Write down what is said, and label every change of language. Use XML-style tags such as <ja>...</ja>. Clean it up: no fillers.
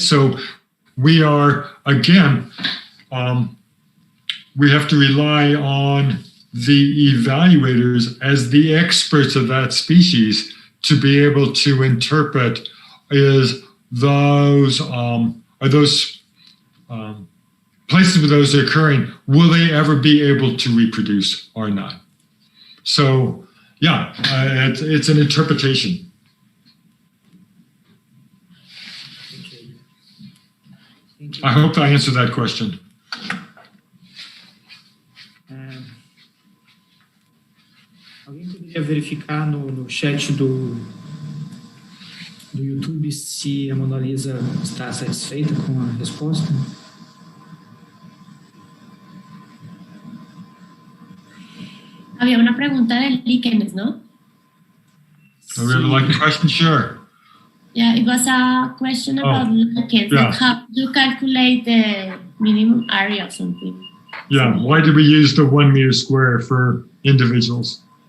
<en>So we are, again, we have to rely on the evaluators as the experts of that species to be able to interpret, is those, are those places where those are occurring, will they ever be able to reproduce or not? So, yeah, it's an interpretation. Okay. Thank you. I hope I answered that question.</en> <pt>Alguém poderia verificar no chat do YouTube se a Mona Lisa está satisfeita com a resposta?</pt> <es>Había una pregunta de líquenes, ¿no?</es> <en>So we have like a question? Sure. Yeah, it was a question about lichens. Yeah. Like how to calculate the minimum area or something. Yeah, why did we use the 1 meter square for individuals?</en>